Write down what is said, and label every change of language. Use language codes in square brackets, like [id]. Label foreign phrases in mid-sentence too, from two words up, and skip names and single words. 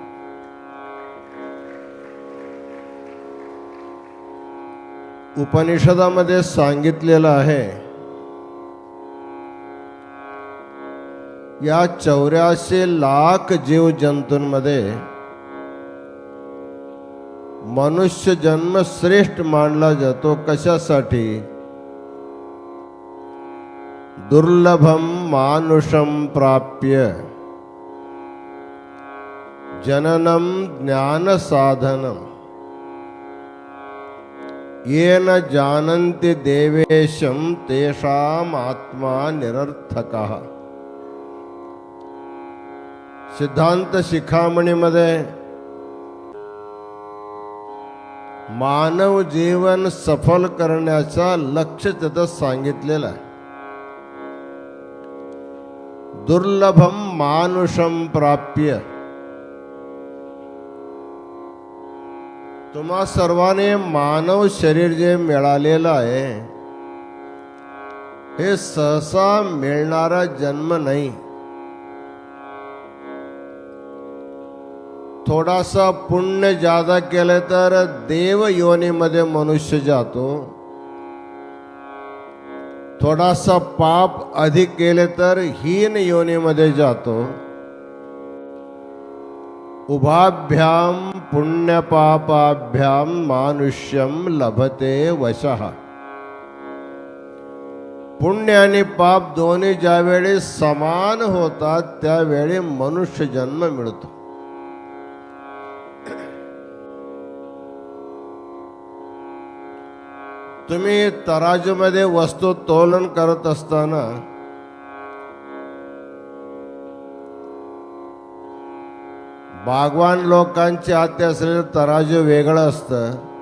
[mr] उपनिषदामध्ये सांगितलेलं आहे, या 84 लाख जीव जंतूंमध्ये मनुष्य जन्म श्रेष्ठ मानला जातो. कशासाठी? [sa] दुर्लभम मानुषम प्राप्य जननम ज्ञान साधनम येन जानन्ति देवेशम तेषाम आत्मा निरर्थकः. [mr] सिद्धांत शिखामणीमध्ये मानव जीवन सफल करण्याचा लक्ष्य तिथं सांगितलेलं आहे. [sa] दुर्लभम मानुषम प्राप्य. [mr] तुम्हा सर्वांनी मानव शरीर जे मिळालेलं आहे हे सहसा मिळणारा जन्म नाही. थोडासा पुण्य ज्यादा केलं तर देव योनीमध्ये मनुष्य जातो. थोडासा पाप अधिक केले तर हीन योनीमध्ये जातो. [sa] उभाभ्याम पुण्यपापाभ्याम मानुष्यम लभते वशः. [mr] पुण्य आणि पाप दोन्ही ज्यावेळी समान होतात त्यावेळी मनुष्य जन्म मिळतो. तुम्ही तराजूमध्ये वस्तू तोलन करत असताना बागवान लोकांच्या हाती असलेलं तराजू वेगळं असतं.